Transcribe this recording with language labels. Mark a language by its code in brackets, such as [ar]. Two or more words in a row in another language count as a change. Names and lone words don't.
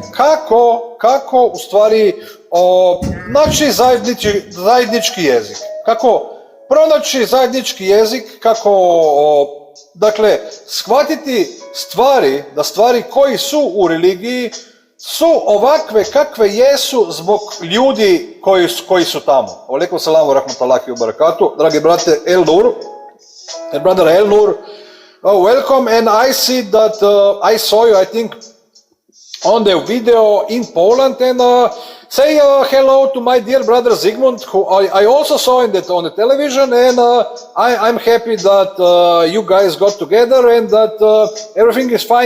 [bs] kako u stvari naći zajednički jezik, kako pronaći zajednički jezik, kako dakle, shvatiti stvari, da stvari koji su u religiji su ovakve kakve jesu zbog ljudi koji su tamo. [ar] عليكم السلام رحمة الله وبركاته. [bs] Dragi brate [en] brother El Nur, welcome, and I see that I saw you, I think, on the video in Poland, and say hello to my dear brother Zygmunt, who I also saw on the television, and I'm happy that you guys got together and that everything is fine.